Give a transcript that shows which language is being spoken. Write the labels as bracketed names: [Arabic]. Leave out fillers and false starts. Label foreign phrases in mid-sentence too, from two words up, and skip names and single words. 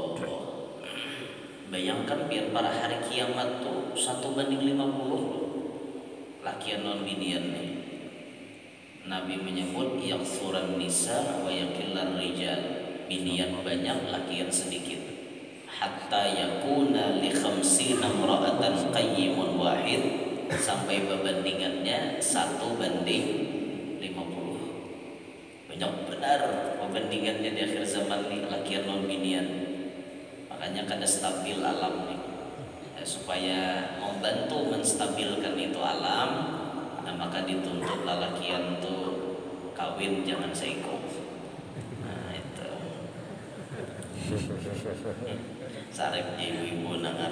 [Banjar] Bayangkan biar pada hari kiamat tuh 1:50 lakian non binian nih. Nabi menyebut [Arabic] يكثر النساء ويقل الرجال, [Banjar] binian banyak lakian sedikit, [Arabic] حتى يكون لخمسين امرأة قيم واحد, [Banjar] sampai perbandingannya 1:50. Banyak benar perbandingannya di akhir zaman nih lakian non binian. Makanya kada stabil alam nih ya, supaya membantu menstabilkan itu alam. Nah, maka dituntut lalakian tuh kawin jangan seiko. Nah itu sarep ibu-ibu nangar.